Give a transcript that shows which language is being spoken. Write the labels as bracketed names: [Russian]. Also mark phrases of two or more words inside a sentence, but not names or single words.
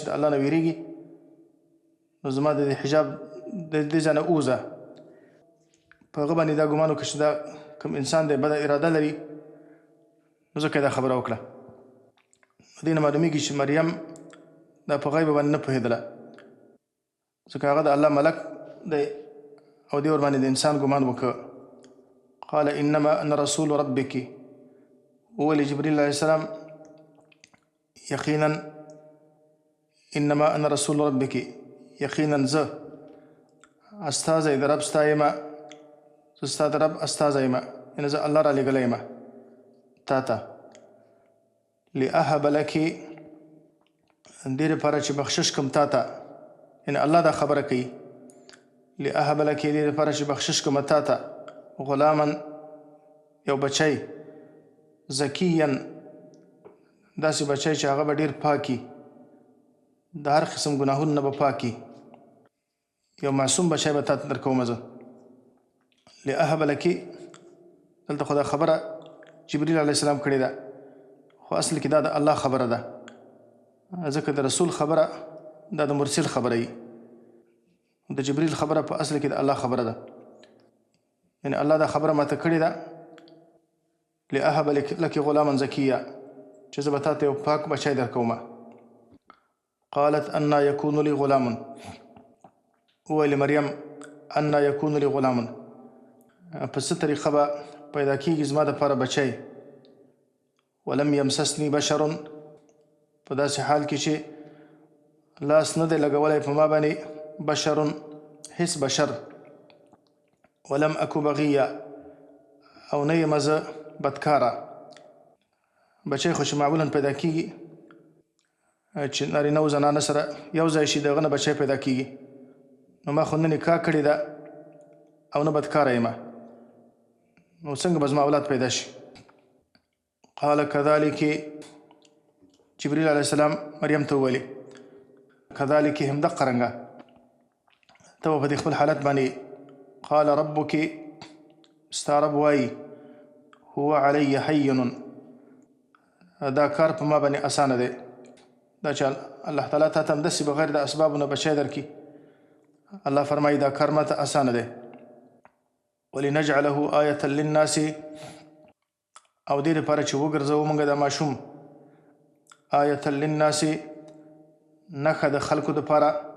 [Pashto] د الله نه ویرېږي نو زما د دې حجاب د دې ځای نه ووځه په هغه باندې دا ګمان وکړه چې دا کوم انسان دی بده اراده لري نو ځکه یې دا خبره وکړه دې نه معلومیږي چې مریم دا په غیبه باندې نه پوهېدله ځکه هغه د الله ملک دی او دې ورباندې د انسان ګمان وکړه [Arabic] قال انما انا رسول ربك [Pashto] وولي جبريل عليه السلام یقینا [Arabic] انما انا رسول ربك [Pashto] یقینا زه استازی د رب ستا یمه زه ستا د رب استازی یمه یعنې زه الله را لېږلی یمه تا ته [Arabic] لأهب لك [Pashto] دې لپاره چې بخشش کم تا ته یعنې الله دا خبره کوي [Arabic] لأهب لك [Pashto] دې لپاره چې بخشش کم تا ته غلاما یو بچی زکیا داسې بچی چې هغه به ډېر پاکي د هر قسم ګناهونو نه به پاکي یو معصوم بچی به تا ته درکومه زه [Arabic] لأهب لك [Pashto] دلته خو دا خبره جبریل علیه السلام کړې ده خو اصل کې دا د الله خبره ده ځکه د رسول خبره دا د مرسل خبره وي د جبریل خبره په اصل کې د الله خبره ده یعنې الله دا خبره ماته کړې ده [Arabic] لأهب لك غلاما زکیا [Pashto] چې زه به تا ته یو پاک بچی درکومه [Arabic] قالت انا یکون لي غلام [Pashto] وویلې مریم [Arabic] انا یکون لي غلام [Pashto] په څه طریقه به پیدا کېږي زما دپاره بچی [Arabic] ولم یمسسني بشر [Pashto] په داسې حال کې چې لاس نه دی لګولی په ما باندې بشر هیڅ بشر [Arabic] ولم اکو بغیه [Pashto] او نه یم زه بدکاره بچی خو چې معمولا پیدا کېږي چې نارینه او زنانه سره یو ځای شي د هغه نه بچی پیدا کېږي نو ما خو نه نکاح کړې ده او نه بدکاره یم نو څنګه به زما اولاد پیدا شي [Arabic] قال كذلك [Pashto] جبريل عليه السلام مريم ته وویلې كذلك همدقه رنګه ته به په دې خپل حالت باندې [Arabic] قال ربك [Pashto] ستا رب وایي [Arabic] هو علی حین [Pashto] دا کار په ما باندې اسانه دی دا چې الله تعالی تا ته همداسې بغیر د اسبابو نه بچی درکړي الله فرمایي دا کار ما ته اسانه دی [Arabic] ولنجعله آیة للناس [Pashto] او دې لپاره چې وګرځوو موږ دا ماشوم [Arabic] آیة للناس [Pashto] نښه د خلکو دپاره